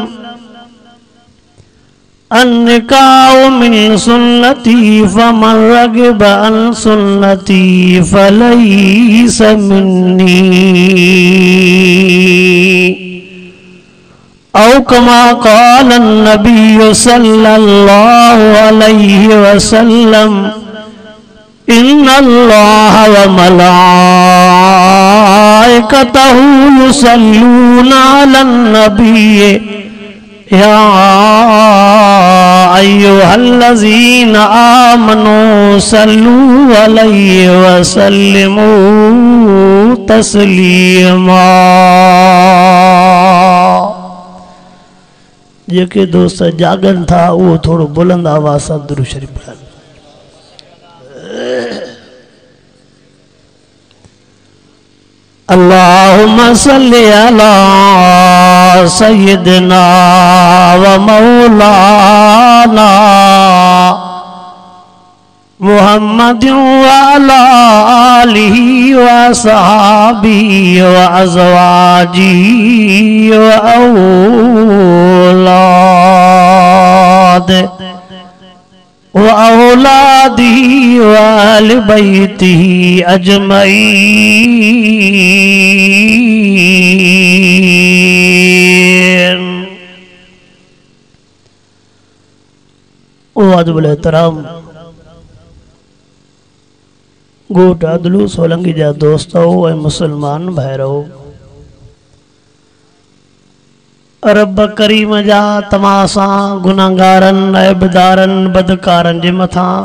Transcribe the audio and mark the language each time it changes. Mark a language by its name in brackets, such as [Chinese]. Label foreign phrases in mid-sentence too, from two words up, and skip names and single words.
[Arabic] النكاح من سنتي فمن رغب عن سنتي فليس مني أو كما قال النبي صلى الله عليه وسلم إن الله وملائكته يصلون على النبي يا أيها الذين آمنوا صلوا عليه وسلموا تسليما. [Sindhi] जेके दोस्त जागन था वो थोड़ो बुलंद आवाज़ सां दुरूद शरीफ पढ़नि। [Arabic] اللهم صل على سيدنا ومولانا محمد وعلى آله وصحبه وأزواجه وأولاده وأولاده وأهل بيته أجمعين. [Sindhi] वाजिबुल एहतराम गोट अदलू सोलंगी जा दोस्तों ऐं मुसलमान भाइरो, रब करीम जा तमासा गुनाहगारन ऐबदारन बदकारन जे मथा